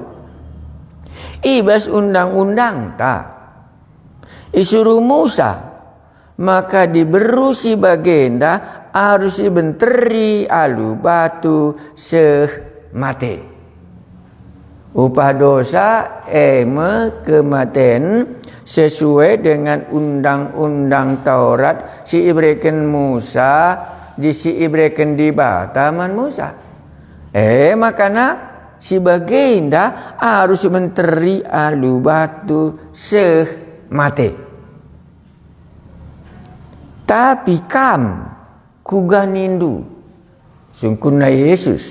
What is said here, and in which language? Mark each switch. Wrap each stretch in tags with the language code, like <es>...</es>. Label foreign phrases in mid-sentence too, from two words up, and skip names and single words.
<btx>Ibas undang-undang tak isuruh Musa, maka diberu si bagenda harus ibenteri alu batu seh mate. Upah dosa</btx> <id>kematian sesuai dengan undang-undang Taurat</id> <btx>si ibreken Musa di si ibreken di bataman Musa. Makana si bagenda harus menteri alu batu seh mate. Tapi kam kuganindu sungkunna Yesus.</btx>